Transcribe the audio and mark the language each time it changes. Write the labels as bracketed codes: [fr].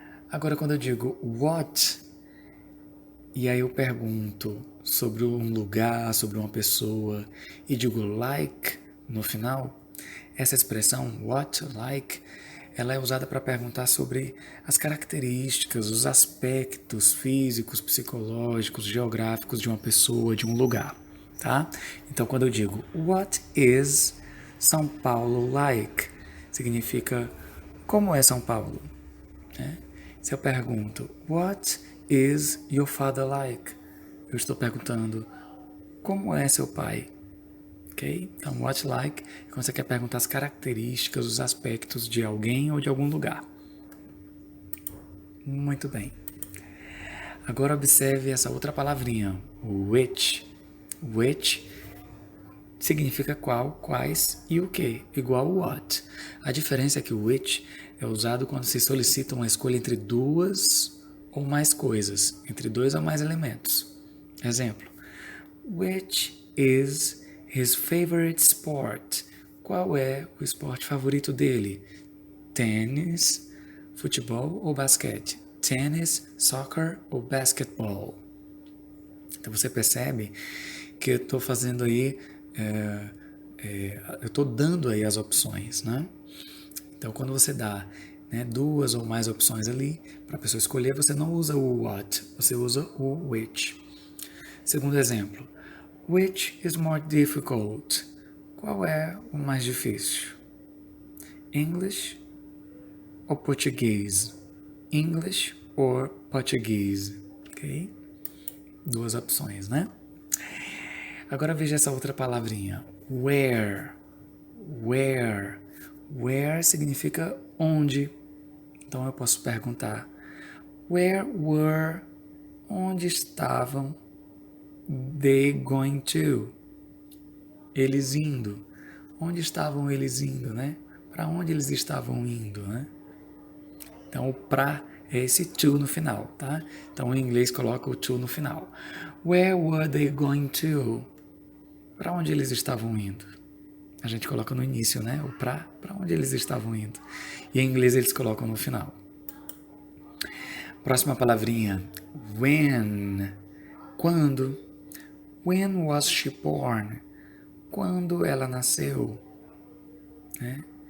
[pt] Agora, quando eu digo what, e aí eu pergunto sobre um lugar, sobre uma pessoa, e digo like no final, essa expressão what, like, ela é usada para perguntar sobre as características, os aspectos físicos, psicológicos, geográficos de uma pessoa, de um lugar, tá? Então, quando eu digo [en] what is São Paulo like, [pt] significa como é São Paulo, né? [en] Se eu pergunto, what is your father like? [pt] Eu estou perguntando, como é seu pai? Ok? Então, what like é quando você quer perguntar as características, os aspectos de alguém ou de algum lugar. Muito bem. Agora observe essa outra palavrinha, which. Which significa qual, quais e o que, igual what. A diferença é que o which é usado quando se solicita uma escolha entre duas ou mais coisas, entre dois ou mais elementos. [en] Exemplo: which is his favorite sport? [pt] Qual é o esporte favorito dele? Tênis, futebol ou basquete? Tênis, soccer ou basquetebol? Então você percebe que eu estou fazendo aí, eu estou dando aí as opções, né? Então quando você dá, né, duas ou mais opções ali para a pessoa escolher, você não usa o what, você usa o which. Segundo exemplo, [en] which is more difficult? [pt] Qual é o mais difícil? English ou português? [en] English or Portuguese? Ok? [pt] Duas opções, né? Agora veja essa outra palavrinha. Where. Where. Where significa onde. Então eu posso perguntar: [en] where were? [pt] Onde estavam? [en] They going to? [pt] Eles indo. Onde estavam eles indo, né? Para onde eles estavam indo, né? Então o pra é esse to no final, tá? Então em inglês coloca o to no final. [en] Where were they going to? [pt] Para onde eles estavam indo? A gente coloca no início, né? O para onde eles estavam indo. E em inglês eles colocam no final. Próxima palavrinha, when. Quando? [en] When was she born? [pt] Quando ela nasceu? Né?